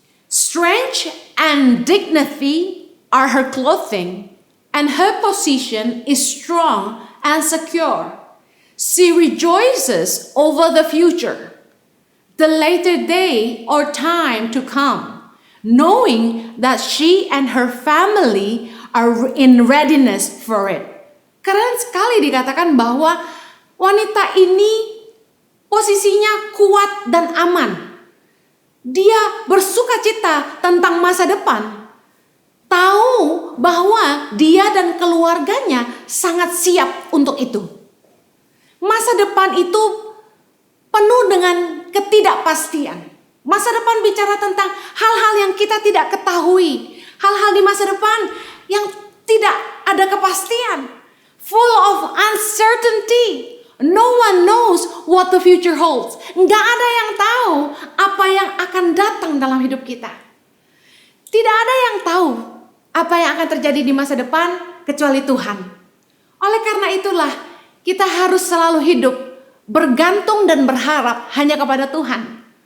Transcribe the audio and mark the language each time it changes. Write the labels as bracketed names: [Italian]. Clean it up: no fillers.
[English] Strength and dignity are her clothing, and her position is strong and secure. She rejoices over the future, the later day or time to come, knowing that she and her family are in readiness for it. [Indonesian] Keren sekali dikatakan bahwa wanita ini posisinya kuat dan aman. Dia bersuka cita tentang masa depan. Tahu bahwa dia dan keluarganya sangat siap untuk itu. Masa depan itu penuh dengan ketidakpastian. Masa depan bicara tentang hal-hal yang kita tidak ketahui. Hal-hal di masa depan yang tidak ada kepastian. [English] Full of uncertainty. No one knows what the future holds. [Indonesian] Nggak ada yang tahu apa yang akan datang dalam hidup kita. Tidak ada yang tahu apa yang akan terjadi di masa depan kecuali Tuhan. Oleh karena itulah kita harus selalu hidup bergantung dan berharap hanya kepada Tuhan.